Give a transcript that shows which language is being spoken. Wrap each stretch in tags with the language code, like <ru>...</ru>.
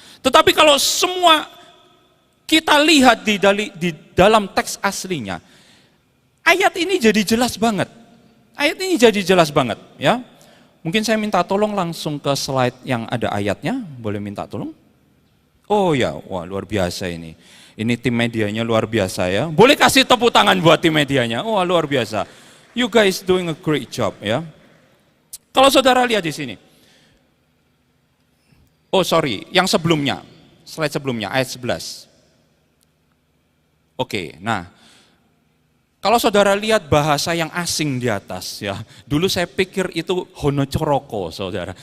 <id>Tetapi kalau semua kita lihat di dalam teks aslinya, ayat ini jadi jelas banget. Ayat ini jadi jelas banget ya. Mungkin saya minta tolong langsung ke slide yang ada ayatnya, boleh minta tolong? Oh ya, wah luar biasa ini. Ini tim medianya luar biasa ya. Boleh kasih tepuk tangan buat tim medianya. Wah luar biasa.</id> <en>You guys doing a great job ya.</en> <id>Kalau saudara lihat di sini. Oh sorry, yang sebelumnya. Slide sebelumnya, ayat 11. Oke, nah. Kalau saudara lihat bahasa yang asing di atas ya, dulu saya pikir itu honocoroko saudara.</id>